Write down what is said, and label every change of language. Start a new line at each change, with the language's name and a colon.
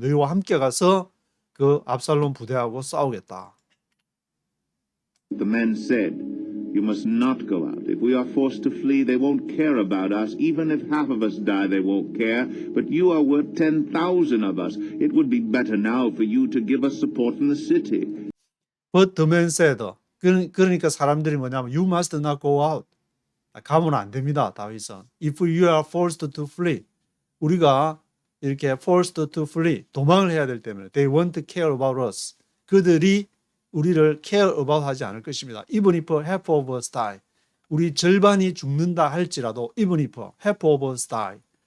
Korean: 너희와 함께 가서 그 압살롬 부대하고 싸우겠다.
English: The men said, You must not go out. If we are forced to flee, they won't care about us. Even if half of us die, they won't care. But you are worth 10,000 of us. It would be better now for you to give us support in the city. But the men said,
Korean: 그러니까 사람들이 뭐냐면
English: You must not go out.
Korean: 가면 안 됩니다, 다윗은.
English: If you are forced to flee.
Korean: 우리가 이렇게
English: forced to flee,
Korean: 도망을 해야 될 때문에
English: They won't care about us.
Korean: 그들이 우리를
English: care about
Korean: 하지 않을 것입니다.
English: Even if half of us die.
Korean: 우리 절반이 죽는다 할지라도
English: even if half of us die.